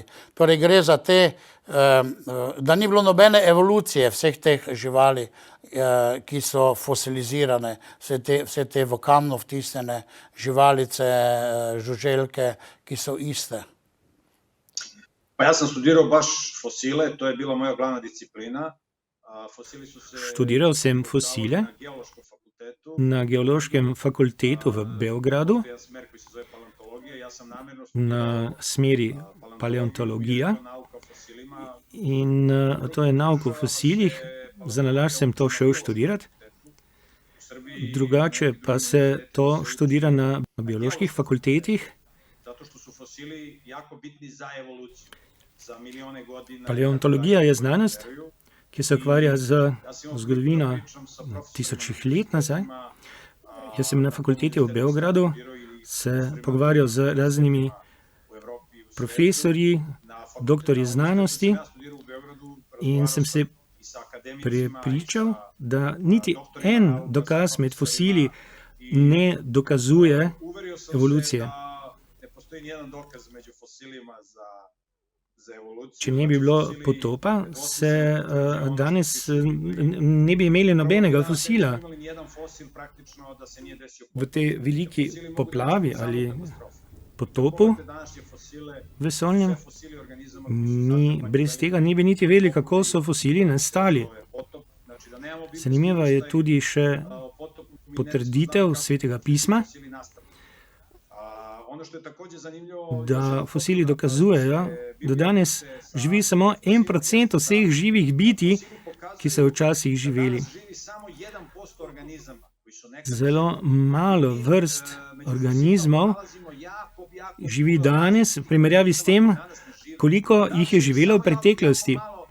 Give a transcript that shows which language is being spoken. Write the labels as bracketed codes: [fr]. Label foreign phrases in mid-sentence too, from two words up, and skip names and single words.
[sl] Torej gre za te, da ni bilo nobene evolucije vseh teh živali, ki so fosilizirane, vse te v kamnu vtisnjene živalice, žuželke, ki so iste. [sr] Pa ja sam studirao baš fosile, to je bila moja glavna disciplina. Fosili su se [sl] Študiral sem fosile [sr] na geološkom fakultetu. [sl] na Geološkem fakultetu v Beogradu, [sr] Jedan smer koji se zove paleontologija. Ja sam namjerno [sl] na smeri paleontologija, [sr] nauka o fosilima. [sl] in to je nauka o fosilih. Za nalašč sem to šel študirati, [sr] U Srbiji [sl] drugače pa se to študira na bioloških fakultetih. [sr] zato što su fosili jako bitni za evoluciju. Za milione godina. [sl] Paleontologija je znanost, [sr] veruju. [sl] ki se ukvarja z [sr] Ja sam imao [sl] zgodovino [sr] priliku da pričam sa profesorima [sl] tisočih let nazaj. ima, Jaz sem na fakulteti v Beogradu [sr] ili [sl] se pogovarjal z raznimi [sr] u Evropi, u [sl] profesorji, [sr] na fakultetu [sl] doktorji [sr] nauke. [sl] znanosti, [sr] Ja studirao u Beogradu, [sl] in sem se [sr] i sa akademicima, [sl] prepričal, [sr] i sa [sl] da niti [sr] doktorima [sl] en [sr] nauka, [sl] dokaz [sr] sa [sl] med [sr] profesorima. [sl] fosili ne dokazuje [sr] Uverio sam [sl] evolucije. [sr] se da ne postoji nijedan dokaz među fosilima za evoluciju. [sl] Če ne bi bilo [sr] Fosili [sl] potopa, [sr] nedvosmisleno se potvrđuju ono [sl] danes [sr] što su ljudi [sl] ne bi imeli nobenega [sr] da [sl] fosila. [sr] nismo imali nijedan fosil praktično da se nije desio [sl] V [sr] potop. [sl] tej veliki [sr] Fosili mogu [sl] poplavi [sr] desiti samo [sl] ali [sr] katastrofe. [sl] potopu Pogledajte današnje fosile, vesoljnem, [sr] sve fosili organizama koji su [sl] mi [sr] sačuvani [sl] brez [sr] dalje, [sl] tega ne bi niti vedeli, kako so fosili nastali. [sr] to je potop. Znači da nemamo biblijski [sl] Zanimiva je [sr] izvještaj, [sl] tudi še [sr] o potopu, mi ne [sl] potrditev [sr] znamo kako [sl] Svetega [sr] su [sl] pisma, [sr] fosili nastali. Ono što je također zanimljivo, [sl] da fosili dokazujejo, da danes živi samo 1% vseh živih bitij, ki so včasih živeli. Zelo malo vrst organizmov živi danes v primerjavi s tem, koliko jih je živelo v preteklosti.